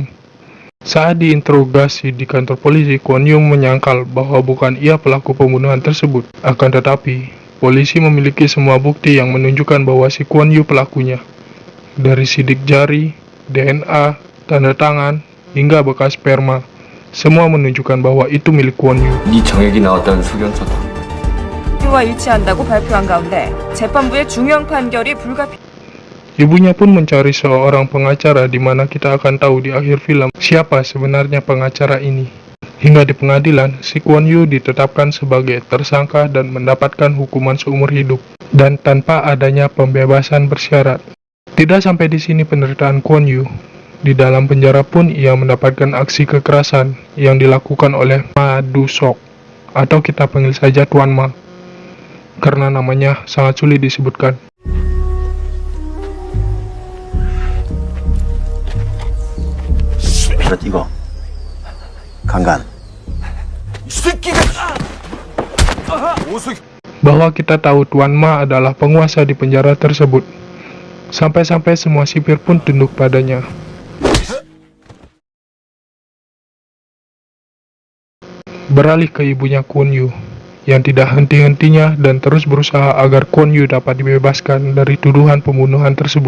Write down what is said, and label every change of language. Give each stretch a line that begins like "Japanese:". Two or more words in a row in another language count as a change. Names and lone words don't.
Indonesian: Saat diinterogasi di kantor polisi, Kwon Yu menyangkal bahwa bukan ia pelaku pembunuhan tersebut. Akan tetapi, polisi memiliki semua bukti yang menunjukkan bahwa si Kwon Yu pelakunya. Dari sidik jari, DNA, tanda tangan, hingga bekas sperma. semua menunjukkan bahwa itu milik Kwon Yu.
Korean: 네 정액이 나왔다는 소견서다. 와 일치한다고 발표한 가운데 재판부의 중형 판결이 불가피.
Indonesian: Ibunya pun mencari seorang pengacara di mana kita akan tahu di akhir film siapa sebenarnya pengacara ini. Hingga di pengadilan, si Kwon Yu ditetapkan sebagai tersangka dan mendapatkan hukuman seumur hidup dan tanpa adanya pembebasan bersyarat. Tidak sampai di sini penderitaan Kwon Yu. Di dalam penjara pun ia mendapatkan aksi kekerasan yang dilakukan oleh Ma Du-sok, atau kita panggil saja Tuan Ma, karena namanya sangat sulit disebutkan.
Korean: 이거 강간
Indonesian: Bahwa kita tahu Tuan Ma adalah penguasa di penjara tersebut. Sampai-sampai semua sipir pun tunduk padanya. Beralih ke ibunya Kwon Yu, yang tidak henti-hentinya dan terus berusaha agar Kwon Yu dapat dibebaskan dari tuduhan pembunuhan tersebut.